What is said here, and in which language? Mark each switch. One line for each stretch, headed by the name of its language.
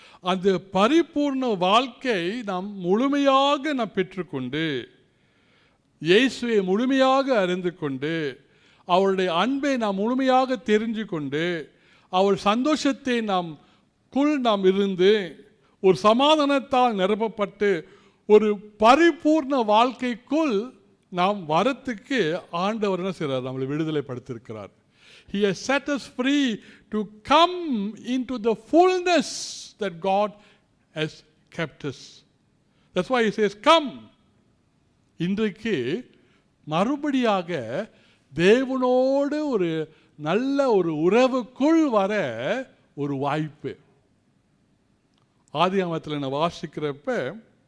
Tamil: அந்த பரிபூர்ண வாழ்க்கை நாம் முழுமையாக நாம் பெற்றுக்கொண்டு, இயேசுவை முழுமையாக அறிந்து கொண்டு, அவருடைய அன்பை நாம் முழுமையாக தெரிஞ்சு கொண்டு, அவர் சந்தோஷத்தை நாம் இருந்து, ஒரு சமாதானத்தால் நிரப்பப்பட்டு ஒரு பரிபூர்ண வாழ்க்கைக்குள் நாம் வரத்துக்கு ஆண்டவர் என்ன செய்கிறார்? நம்மளை விடுதலைப்படுத்தியிருக்கிறார்.
English: He has set us free to come into the fullness that God has kept us. That's why he says, come.
Tamil: இன்றைக்கு மறுபடியாக தேவனோடு ஒரு நல்ல ஒரு உறவுக்குள் வர ஒரு வாய்ப்பு. ஆதியாகமத்தில் நான் வாசிக்கிறப்ப